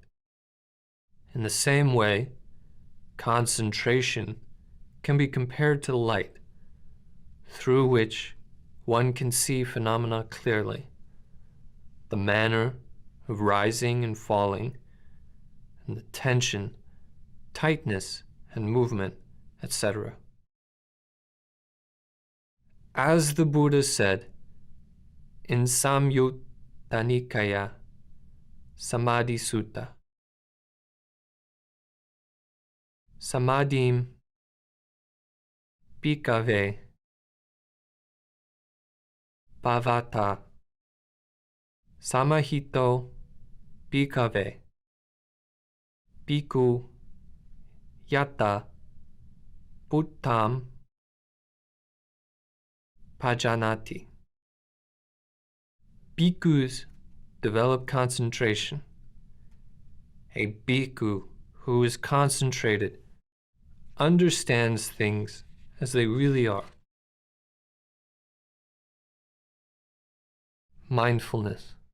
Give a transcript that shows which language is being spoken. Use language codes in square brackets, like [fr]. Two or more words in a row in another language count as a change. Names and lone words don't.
[en] In the same way, concentration can be compared to light, through which one can see phenomena clearly, the manner of rising and falling, and the tension, tightness, and movement, etc. As the Buddha said in Samyutta Samadhi Sutta, [pi] Samadhim Bhikkhave Bhavata Samahito Bhikkhave Bhikkhu Yatta Bhuttam Pajanati. [en] Bhikkhus develop concentration. A bhikkhu who is concentrated understands things as they really are. Mindfulness.